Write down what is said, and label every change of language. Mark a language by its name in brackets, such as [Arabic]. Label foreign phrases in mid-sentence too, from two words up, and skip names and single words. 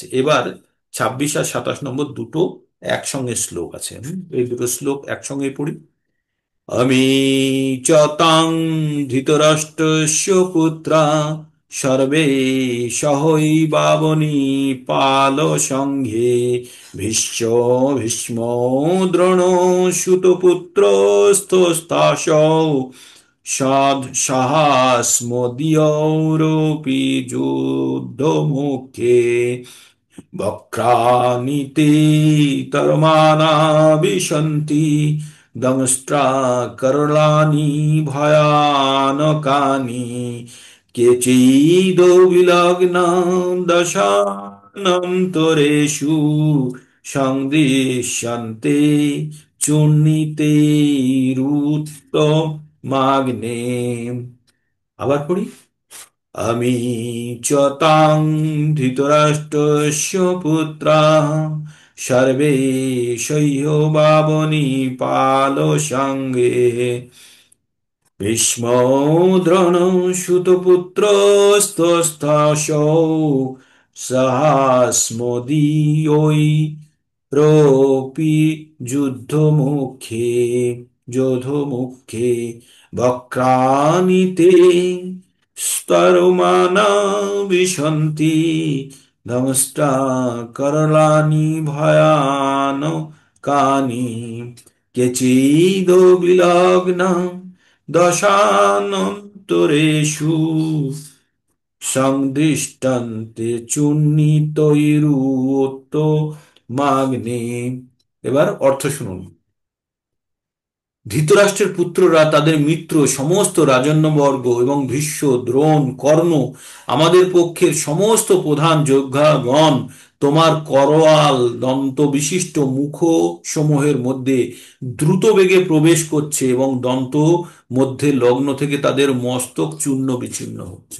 [Bangla] এবার 26 আর 27 নম্বর দুটো একসঙ্গে শ্লোক আছে, এই দুটো শ্লোক একসঙ্গে পড়ি। [Sanskrit] আমি চ তাং ধৃতরাষ্ট্রস্য পুত্রা সর্বে সহৈবাবনি পাল সঙ্গে ভীষ্ম ভীষ্ম দ্রোণ সুতপুত্রস্তস্তাসৌ সদ সাহাস্মদীয়ৌরপি যুদ্ধ মুখে বক্রানিতে তর্মানা বিশন্তি দংষ্ট্রা করলানি ভয়ানকানি কেচিদো বিলগ্ন দশানন্তরেষু সংদৃশ্যন্তে চূর্ণিতে রুত্ত মাগ্নে। [Bangla] আবার পড়ি। [Sanskrit] আমি চ তাং ধৃতরাষ্ট্রস্য পুত্রা সর্বে সহ্যবাবনি পাল সঙ্গে ভীষ্ম দ্রোণ সুতপুত্রস্তস্তাসৌ সহাস্মদীয়ৈ রোপি যুদ্ধ মুখে। যোধমুখে বক্রানিতে স্তরমানা বিশন্তি দমষ্টা করলানি ভয়ান কানি কেচিদ বিলগ্ন দশানন্তরেষু সংদৃষ্টন্তে চূর্ণিতৈরুত মাগ্নে। [Bangla] এবার অর্থ শুনুন। ধৃতরাষ্ট্রের পুত্ররা, তাদের মিত্র, সমস্ত রাজন্যবর্গ এবং ভীষ্ম, দ্রোণ, কর্ণ, আমাদের পক্ষের সমস্ত প্রধান যোদ্ধাগণ তোমার করোয়াল দন্ত বিশিষ্ট মুখ সমূহের মধ্যে দ্রুত বেগে প্রবেশ করছে এবং দন্ত মধ্যে লগ্ন থেকে তাদের মস্তক চূর্ণ বিচূর্ণ হচ্ছে।